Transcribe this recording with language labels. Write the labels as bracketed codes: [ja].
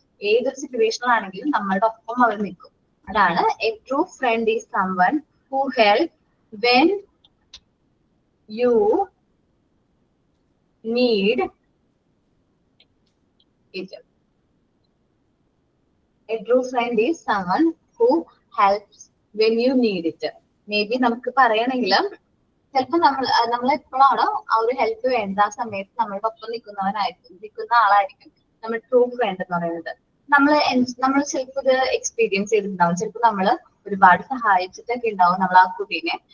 [ml] ഏതൊരു സിറ്റുവേഷനിലാണെങ്കിലും നമ്മളുടെ ഒപ്പം അവർ നിൽക്കും. അതാണ് [en] A true friend is someone who help when you need it. A true friend is someone who helps when you need it. [ml] Maybe നമുക്ക് പറയണമെങ്കിൽ ചിലപ്പോൾ നമ്മളെപ്പോഴാണോ ആ ഒരു ഹെൽപ്പ് വേണ്ട ആ സമയത്ത് നമ്മളുടെ ഒപ്പം നിൽക്കുന്ന ആളായിരിക്കും നമ്മൾ ട്രൂ ഫ്രണ്ട് എന്ന് പറയുന്നത്. നമ്മൾ ചിലപ്പോൾ ഇത് എക്സ്പീരിയൻസ് ചെയ്തിട്ടുണ്ടാവും. ചിലപ്പോൾ നമ്മൾ ഒരുപാട് സഹായിച്ചിട്ടൊക്കെ ഉണ്ടാവും നമ്മൾ ആ കുട്ടീനെ.